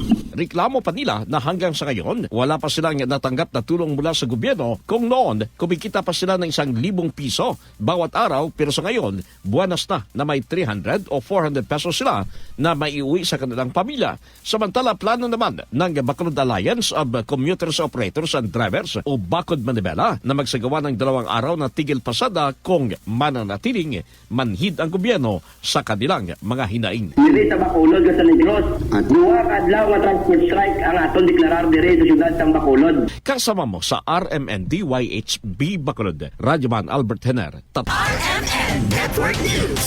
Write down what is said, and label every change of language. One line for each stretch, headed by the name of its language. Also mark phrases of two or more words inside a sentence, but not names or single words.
Filipino: Reklamo pa nila na hanggang sa ngayon, wala pa silang natanggap na tulong mula sa gobyerno kung noon kumikita pa sila ng 1,000 piso bawat araw pero sa ngayon, buwanas na may 300 o 400 pesos sila na maiuwi sa kanilang pamilya. Samantala, plano naman ng Bacolod Alliance of Commuters Operators and Drivers o Bacod Manibela na magsagawa ng 2 araw na tigil pasada kung mananatiling manhid ang gobyerno sa kanilang mga hinaing.
Hiligaynon: Diri sa Bacolod sa Negros, duwa ka adlaw nga transport strike ang aton deklarar diri sa syudad sang Bacolod.
Filipino: Kasama mo sa RMNDYHB Bacolod, Radyoman Albert Hener. RMN Network News.